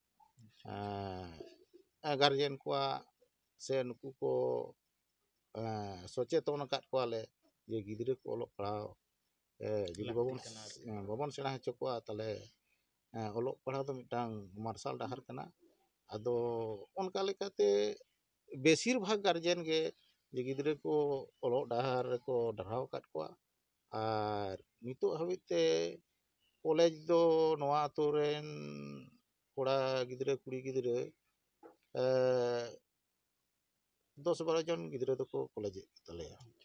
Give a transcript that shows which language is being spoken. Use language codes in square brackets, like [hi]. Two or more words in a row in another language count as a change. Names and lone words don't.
[sat] गार्जियन को से नुकु को सचेतन काट कोआले जे गिद्रे को ओलोक पढ़ाओ जुदी बाबन सेना हचो को ताले ओलोक पढ़ाओ तो मिटांग मार्शल डाहर कना आदो उनका लेकाते बेसिर भाग गार्जियन गे जे गिद्रे को ओलोक डाहर को डराव काट को और नितो हबिते कॉलेज दो नोआ आतु रेन कोड़ा गिद्रे कुड़ी गिद्रे 10-12 जन गिद्रे दो को कॉलेज तलेया